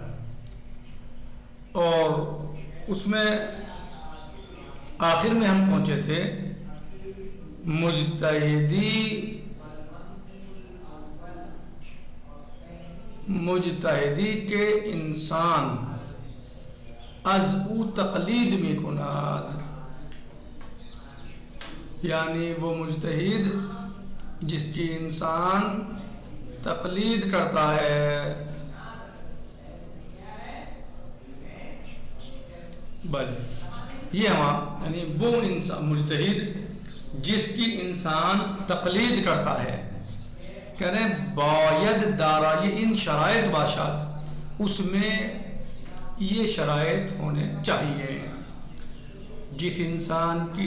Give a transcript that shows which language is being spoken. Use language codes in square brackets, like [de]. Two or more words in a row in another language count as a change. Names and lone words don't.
[ur] اور اس میں آخر میں ہم پہنچے تھے [fa] مجتہدی کے انسان از او تقلید می کند، [ur] یعنی وہ مجتہد جس کی انسان تقلید کرتا ہے، یہ یعنی وہ انسان مجتہد جس کی انسان تقلید کرتا ہے، کہہ رہے ہیں [fa] باید دارا، [ur] یہ [fa] ان شرائط باشد، [ur] اس میں یہ شرائط ہونے چاہیے، جس انسان کی